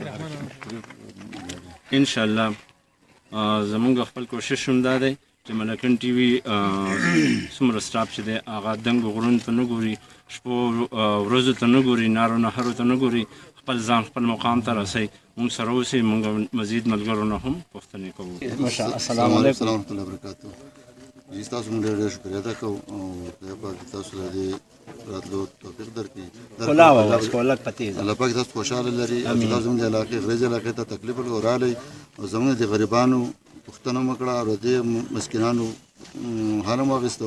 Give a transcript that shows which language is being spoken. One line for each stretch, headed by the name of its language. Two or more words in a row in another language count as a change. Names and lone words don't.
Arabic: ان شاء الله
Pashto: زمونږ خپل کوشش هم دا دی چې ملکن ټي وي څومره سټاف چې دی هغه دنګو غرونو ته نه ګوري، شپو ورځو ته نه ګوري، نارو نهرو ته نه ګوري، خپل ځان خپل مقام ته رسوي. موږ سره اوسئ، موږ مزید ملګرو نه هم پوښتنې کوو.
Arabic: السلام علیکم ورحمۃ اللہ وبرکاتہ.
Pashto: جی تاسو موږ ډېر شکریه ادا کوو او خدای پاک تاسو له دې راتلو توفیق درکړي. الله پاک تاسو خوشحاله لري او تاسو زموږ د علاقې غریزې علاقې ته تکلیف ورغلی او زموږ د غریبانو پوښتنه وکړه او د مسکینانو حال هم واخیستو.